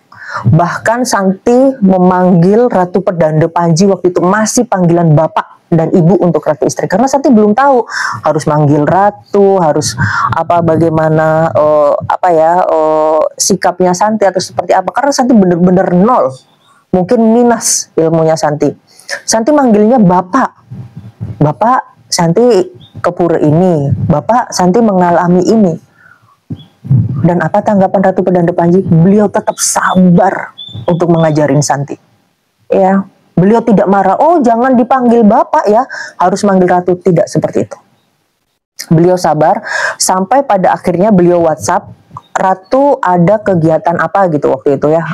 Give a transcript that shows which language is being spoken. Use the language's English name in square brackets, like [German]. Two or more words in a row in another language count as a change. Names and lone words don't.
[Indonesian] Bahkan Santi memanggil Ratu Pedanda Panji waktu itu masih panggilan bapak dan ibu untuk Ratu Istri, karena Santi belum tahu harus manggil Ratu, harus bagaimana sikapnya Santi atau seperti apa, karena Santi bener-bener nol, mungkin minus ilmunya Santi. Santi manggilnya bapak Santi ke pura ini, bapak Santi mengalami ini. Dan apa tanggapan Ratu Pedanda Panji? Beliau tetap sabar untuk mengajarin Santi ya. Beliau tidak marah, oh jangan dipanggil bapak ya, harus manggil Ratu, tidak seperti itu. Beliau sabar, sampai pada akhirnya beliau WhatsApp, Ratu ada kegiatan apa gitu waktu itu ya.